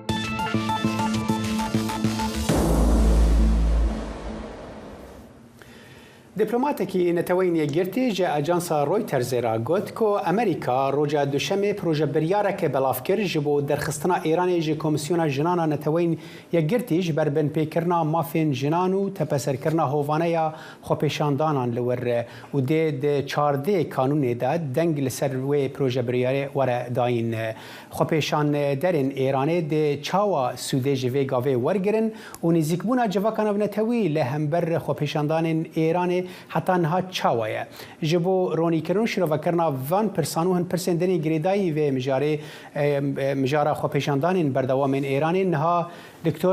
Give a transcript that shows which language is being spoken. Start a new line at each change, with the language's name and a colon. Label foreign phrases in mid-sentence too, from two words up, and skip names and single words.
Kurdish: دیپلۆماتێکی نەتەوەی یەکگرتی جە ئەجانسا ڕۆیتەرز را گوت کۆ ئەمریکا ڕۆژە دوشەمێ پرۆژە بریارێکە بەڵاو کرد ji بۆ دەرخستنا ئێرانê ji کۆمسیۆنا ژنانا نەتەوەین یەکگرتی ji ber binpêkirina mafên jinan û tepeserkirina hovaneya xwepêşandanan li wir û dê di çardê kanûnê de deng li ser wê proje biryarê were dayîn xwepêşanderên Êranê dê çawa Sûdê ji vê gavê wergirin û nêzîkbûna civakan netewî li hember xwepêşandanên Êranê heta niha çawaye ji bo ronîkirin şirovekirina van pirsan û hin pirsên denê girêdayî vê mijara xwepêşandanên berdewamên Êranê niha Dr.